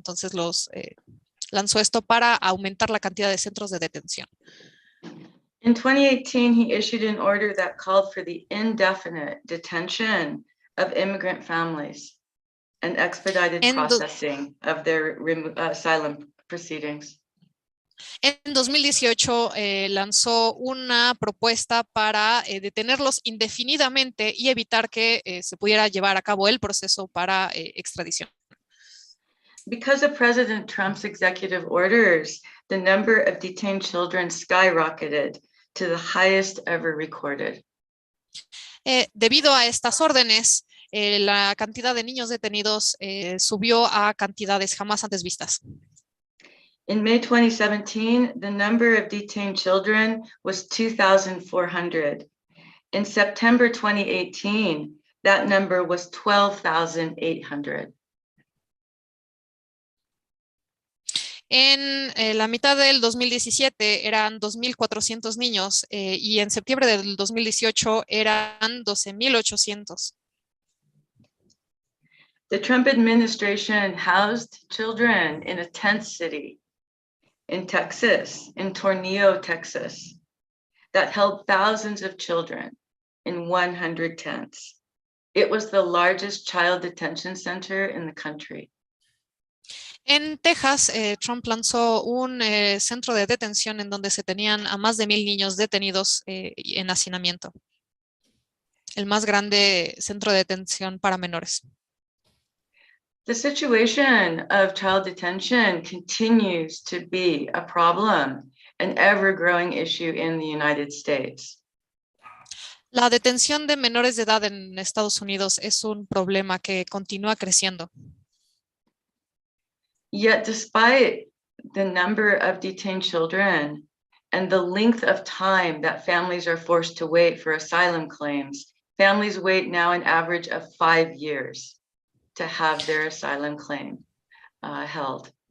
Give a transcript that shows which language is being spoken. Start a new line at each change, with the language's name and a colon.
Spanish: Entonces lanzó esto para aumentar la cantidad de centros de detención.
English: In 2018, he issued an order that called for the indefinite detention of immigrant families and expedited processing of their asylum proceedings.
Spanish: En 2018 lanzó una propuesta para detenerlos indefinidamente y evitar que se pudiera llevar a cabo el proceso para extradición.
English: Because of President Trump's executive orders, the number of detained children skyrocketed to the highest ever recorded.
Spanish: Debido a estas órdenes, la cantidad de niños detenidos subió a cantidades jamás antes vistas.
English: In May 2017, the number of detained children was 2,400. In September 2018, that number was 12,800.
Spanish: En la mitad del 2017 eran 2,400 niños y en septiembre del 2018 eran 12,800.
English: The Trump administration housed children in a tent city in Texas, in Tornillo, Texas, that held thousands of children in 100 tents. It was the largest child detention center in the country.
Spanish: En Texas, Trump lanzó un centro de detención en donde se tenían a más de 1,000 niños detenidos en hacinamiento. El más grande centro de detención para menores.
English: The situation of child detention continues to be a problem, an ever-growing issue in the United States.
Spanish: La detención de menores de edad en Estados Unidos es un problema que continúa creciendo.
English: Yet despite the number of detained children and the length of time that families are forced to wait for asylum claims, families wait now an average of 5 years to have their asylum claim held.